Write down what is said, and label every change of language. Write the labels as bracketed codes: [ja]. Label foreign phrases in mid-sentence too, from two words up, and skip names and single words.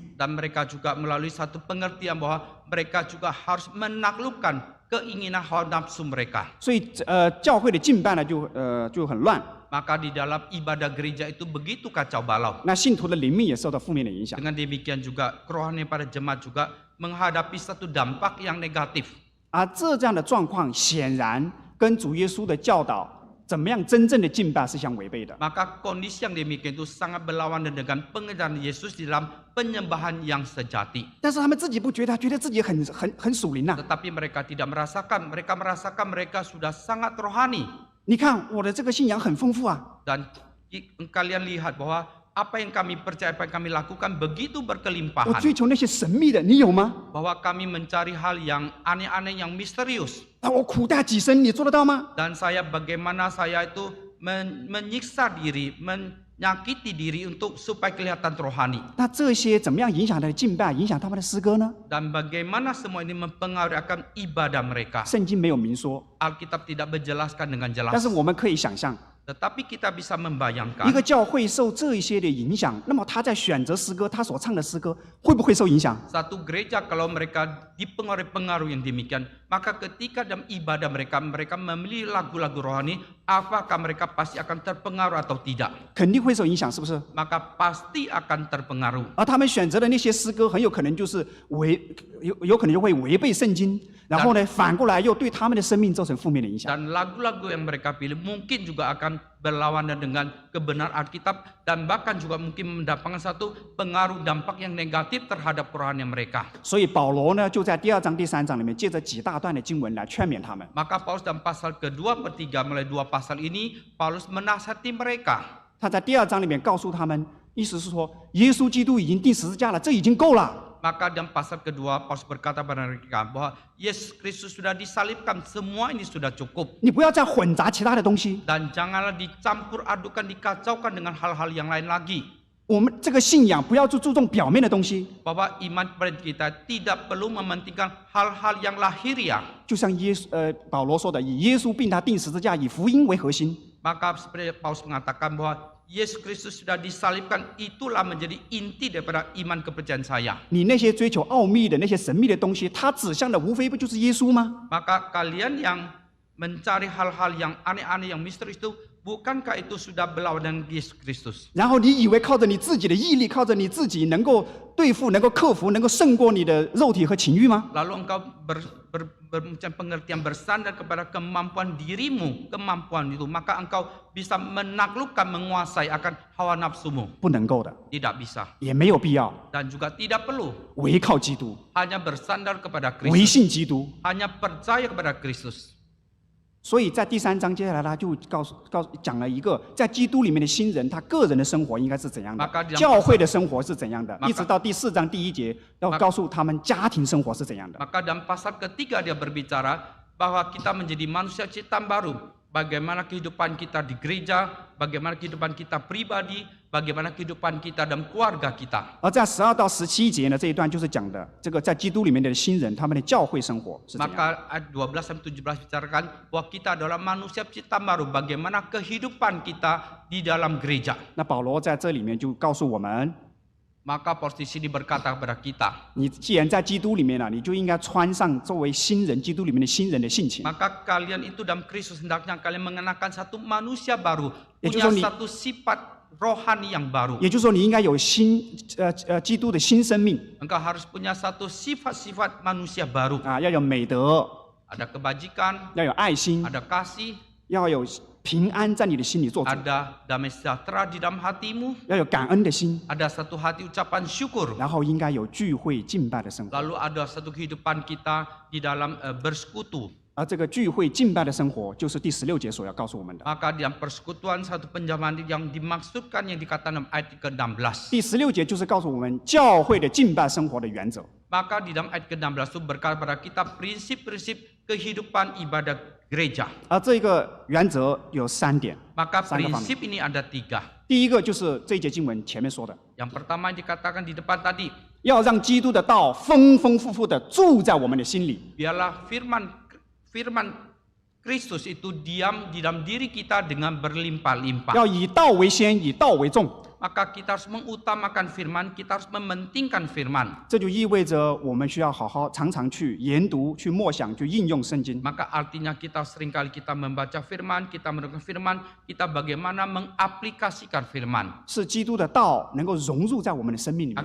[id] Dan mereka juga melalui satu pengertian bahwa mereka juga harus menaklukkan keinginan hawa nafsu mereka. [zh] 所以教会的敬拜呢就很乱， [id] Maka di dalam ibadah gereja itu begitu kacau balau. [zh] 那信徒的灵命也受到负面的影响。 [id] Dengan demikian juga kerohanian pada jemaat juga menghadapi satu dampak yang negatif. [zh] 而这样的状况显然跟主耶稣的教导怎么样真正的敬拜是相违背的。 [id] Maka kondisi yang demikian itu sangat berlawanan dengan pengajaran Yesus di dalam penyembahan yang sejati. [zh] 但是他们自己不觉得，觉得自己很属灵呐、 [id] Tetapi mereka tidak merasakan, mereka merasakan mereka sudah sangat rohani. [zh] 你看我的这个信仰很丰富啊， [id] Dan kalian lihat bahwa apa yang kami percaya, apa yang kami lakukan begitu [zh] 我 [id] berkelimpahan. [zh] 追求那些神秘的，你有吗？ [id] Bahwa kami mencari hal yang aneh-aneh, yang misterius. [zh] 啊，我苦大己身，你做得到吗？ [id] Dan bagaimana saya itu menyiksa diri, menyakiti diri untuk supaya kelihatan rohani. [zh] 那这些怎么样影响他的敬拜，影响他们的诗歌呢？ [id] Dan bagaimana semua ini mempengaruhi akan ibadah mereka. [zh] 圣经没有明说， [id] Alkitab tidak menjelaskan dengan [zh] 但 [id] jelas. [zh] 是我们可以想象， [id] Tetapi kita bisa [zh] 一 [id] membayangkan [zh] 个教会受这一些的影响，那么他在选择诗歌，他所唱的诗歌会不会受影响？ [id] satu gereja kalau mereka dipengaruhi pengaruh yang demikian, maka ketika dalam ibadah mereka memilih lagu-lagu rohani, apakah mereka pasti akan terpengaruh atau tidak? [zh] 肯定会受影响，是不是？ [id] Maka pasti akan terpengaruh. [zh] 而他们选择的那些诗歌，很有可能就是有可能就会违背圣经，然后呢，反过来又对他们的生命造成负面的影响。 [id] Dan lagu-lagu yang mereka pilih mungkin juga akan berlawanan dengan kebenaran Alkitab dan bahkan juga mungkin mendapatkan satu pengaruh dampak yang negatif terhadap kerohanian mereka. [zh] 所以保罗呢，就在第2章、第3章里面，借着几大段的经文来劝勉他们。 [id] Maka Paulus dalam pasal kedua, ketiga, mulai 2 pasal ini, Paulus menasihati mereka. [zh] 他在第2章里面告诉他们，意思是说，耶稣基督已经钉十字架了，这已经够了。 [id] Maka dalam pasal kedua, Paulus berkata pada mereka bahwa Yesus Kristus sudah disalibkan, semua ini sudah cukup. [zh] 你不要再混杂其他的东西。 [id] Dan janganlah dicampur adukan, dikacaukan dengan hal-hal yang lain lagi. [zh] 我们这个信仰不要去注重表面的东西， [id] Bahwa iman kepada kita tidak perlu mementingkan hal-hal yang lahiriah. [zh] 就像保罗说的，以耶稣并他钉十字架，以福音为核心。 [id] Maka seperti Paulus mengatakan bahwa Yesus Kristus sudah disalibkan, itulah menjadi inti daripada iman kepercayaan saya. [zh] 你那些追求奥秘的那些神秘的东西，它指向的无非不就是耶稣吗？ [id] Maka kalian yang mencari hal-hal yang aneh-aneh, yang misterius itu, bukankah itu sudah berlawan dengan Yesus Kristus? [zh] 然后你以为靠着你自己的毅力，靠着你自己能够对付、能够克服、能够胜过你的肉体和情欲吗？ [id] Lalu engkau macam pengertian bersandar kepada kemampuan dirimu, kemampuan itu, maka engkau bisa menaklukkan, menguasai akan hawa nafsumu. [zh] 不能够的， [id] Tidak bisa [zh] 也没有必要。 [id] dan juga tidak perlu. [zh] 唯靠基督， [id] Hanya bersandar kepada [zh] 唯 [id] Kristus, [zh] 信基督。 [id] hanya percaya kepada Kristus. [zh] 所以在第3章接下来他就讲了一个在基督里面的新人，他个人的生活应该是怎样的， [id] Maka di dalam [zh] 教会的生活是怎样的， [id] Maka- [zh] 一直到第4章第1节要告诉他们家庭生活是怎样的。 [id] Maka dalam pasal ketiga dia berbicara bahwa kita menjadi manusia ciptaan baru. Bagaimana kehidupan kita di gereja, bagaimana kehidupan kita pribadi, bagaimana kehidupan kita dalam keluarga kita. [zh] 而在12到17节呢，这一段就是讲的这个在基督里面的新人，他们的教会生活是怎样的。 [id] Maka ayat 12 sampai 17 bicarakan bahwa kita adalah manusia ciptaan baru. Bagaimana kehidupan kita di dalam gereja. [zh] 那保罗在这里面就告诉我们， [id] Maka posisi ini berkata kepada kita. [zh] 你既然在基督里面了，你就应该穿上作为新人基督里面的新人的性情。 [id] Maka kalian itu dalam Kristus hendaknya kalian mengenakan satu manusia baru, Ya, punya justru satu sifat rohani yang baru. [zh] 也就是说，你应该有基督的新生命 [id] Engkau harus punya satu sifat-sifat manusia baru. [zh] 啊，要有美德， [id] Ada kebajikan, [zh] 要有爱心， [id] ada kasih, [zh] 要有平安在你的心里做主， [id] ada damai sejahtera di dalam hatimu, [zh] 要有感恩的心， [id] ada satu hati ucapan syukur. [zh] 然后应该有聚会敬拜的生活。 [id] Lalu ada satu kehidupan kita di dalam bersekutu. [zh] 而这个聚会敬拜的生活，就是第16节所要告诉我们的。 [id] Maka di dalam persekutuan satu penjaman yang dimaksudkan yang dikatakan dalam ayat ke-16. [zh] 第16节就是告诉我们教会的敬拜生活的原则。 [id] Maka di dalam ayat ke-16 itu berkata kepada kita prinsip-prinsip kehidupan ibadah gereja. 而这个原则有3点， Maka Sangat prinsip ini ada 3. [zh] 第一个就是这一节经文前面说的， [id] Yang pertama yang dikatakan di depan tadi, [zh] 要让基督的道丰丰富富的住在我们的心里。 [id] biarlah firman Kristus itu diam di dalam diri kita dengan berlimpah-limpah. [zh] 要以道为先，以道为重。 [id] Maka kita harus mengutamakan firman, kita harus mementingkan firman. [zh] 这就意味着我们需要好好常常去研读、去默想、去应用圣经。 [id] Maka artinya kita seringkali kita membaca firman, kita mendengar firman, kita bagaimana mengaplikasikan firman. [zh] 是基督的道能够融入在我们的生命里面，